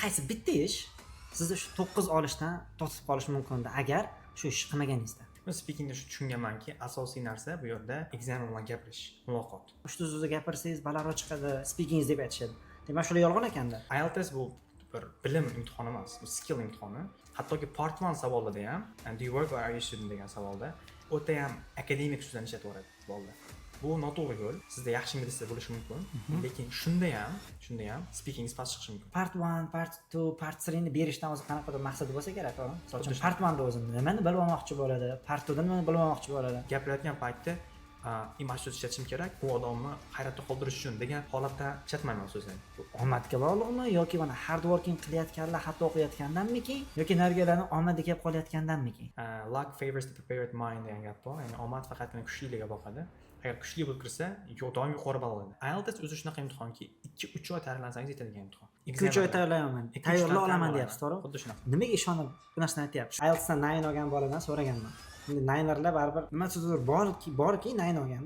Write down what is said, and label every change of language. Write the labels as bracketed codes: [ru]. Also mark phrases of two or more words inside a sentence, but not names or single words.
[uz] qaysi bitta ish sizni shu 9 olishdan to'sib qolishi mumkin agar shu ishni qilmaganingizda. Men speakingda shu tushunganmanki, asosiy narsa bu yerda ekzamen bilan gapirish, muloqot. Ushtu-zuzda gapirsangiz balandroq chiqadi, speakingiz deb aytishadi. Demak, shular yolg'on ekanda. IELTS bu bir bilim imtihoni emas, bu skill imtihoni. Hattoki part 1 savolida ham, [en] do you work or are you student [uz] degan savolda o'ta ham akademik so'zdan ishlataveradi savolda. Bu noto'g'ri yo'l. Sizda yaxshi ingliz tili bo'lishi mumkin, lekin shunda ham speakingiz past chiqishi mumkin. Part 1, part 2, part 3 ni berishdan o'zi qanaqadir maqsadi bo'lsa kerak, to'g'rimi? Masalan, part 1 da o'zi nimani bilib olmoqchi bo'ladi, part 2 da nimani bilib olmoqchi bo'ladi. Gapirayotgan paytda imaj so'z ishlatishim kerak, bu odamni hayratda qoldirish uchun degan holatda ishlatmayman so'zni. Bu omadga bog'liqmi yoki mana [en] hard working [uz] qilayotganlar hatto o'qiyotgandanmiki yoki nargilarni omadi kelib qolayotgandanmiki? [en] Luck favors the prepared mind [uz] degan gap bor. Ya'ni omad faqatgina kuchlilarga boqadi. Agar kuchli bo'lib kirsa, doim yuqori ball oladi. IELTS o'zi shunaqa imtihonki, 2-3 oy tayyorlansangiz yetadigan imtihon. 2-3 oy tayyorlayman. Tayyorlab olaman deyapsiz, to'g'rimi? Xuddi shunaqa. Nimaga ishonib bu narsani aytyapsiz? IELTSdan 9 olgan boladan so'raganman. Endi 9lar baribir nima so'zdir borki 9 olganda.